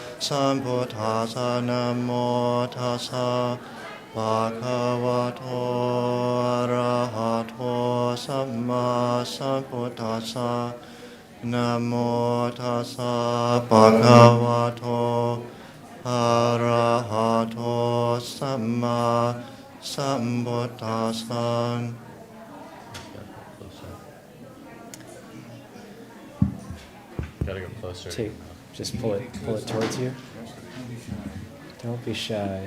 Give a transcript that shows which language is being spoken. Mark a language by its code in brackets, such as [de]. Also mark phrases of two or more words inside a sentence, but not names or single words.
[pi] sambuddhassa namo tassa bhagavato arahato samma sambuddhassa namo tassa bhagavato arahato samma sambuddhassa. [en] Gotta go closer. Just pull it towards you. Don't be shy.